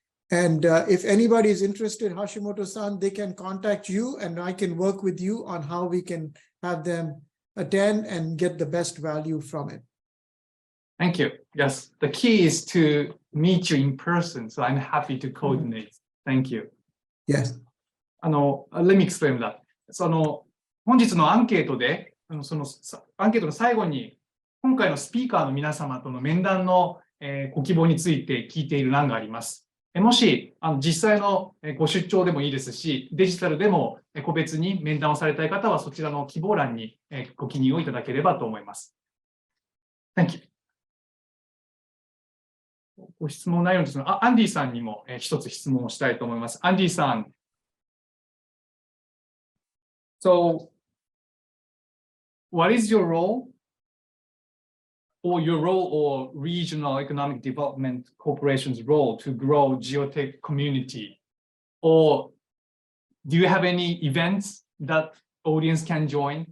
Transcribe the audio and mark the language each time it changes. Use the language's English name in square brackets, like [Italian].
[English] And if anybody is interested, Hashimoto-san, they can contact you and I can work with you on how we can have them attend and get the best value from it. Thank you. Yes, the key is to meet you in person. So I'm happy to coordinate. Thank you. Yes. Let me explain that. [Japanese] 本日のアンケートで、そのアンケートの最後に、今回のスピーカーの皆様との面談のご希望について聞いている欄があります。もし実際のご出張でもいいですし、デジタルでも個別に面談をされたい方はそちらの希望欄にご記入をいただければと思います。 [English] Thank you. [Japanese] ご質問内容ですが、アンディさんにも一つ質問をしたいと思います。アンディさん。 [English] So, what is your role or regional economic development corporation's role to grow geotech community? Or do you have any events that audience can join?